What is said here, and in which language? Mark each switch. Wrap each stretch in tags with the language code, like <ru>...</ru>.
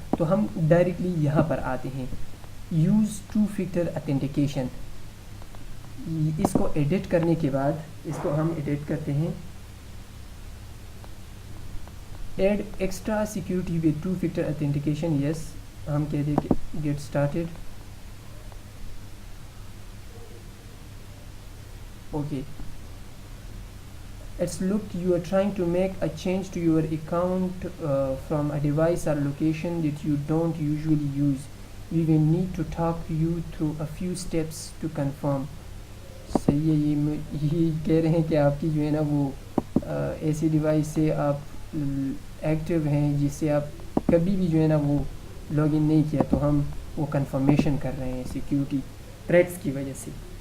<ur>تو ہم ڈائریکٹلی یہاں پر آتے ہیں،</ur> <en>Use 2 factor authentication.</en> <ur>اس کو ایڈٹ کرنے کے بعد اس کو ہم ایڈٹ کرتے ہیں،</ur> <en>Add extra security with 2 factor authentication.</en> <ur>یس ہم کہہ دیں کہ get started.</ur> <en>Okay, it's looked you are trying to make a change to your account from a device or location that you don't usually use. We will need to talk you through a few steps to confirm.</en> <ur>صحیح ہے. یہ کہہ رہے ہیں کہ آپ کی جو ہے نا وہ ایسی ڈیوائس سے آپ ایکٹیو ہیں جس سے آپ کبھی بھی جو ہے نا وہ لاگ ان نہیں کیا. تو ہم وہ کنفرمیشن کر رہے ہیں سیکیورٹی تھریٹس کی وجہ سے.</ur>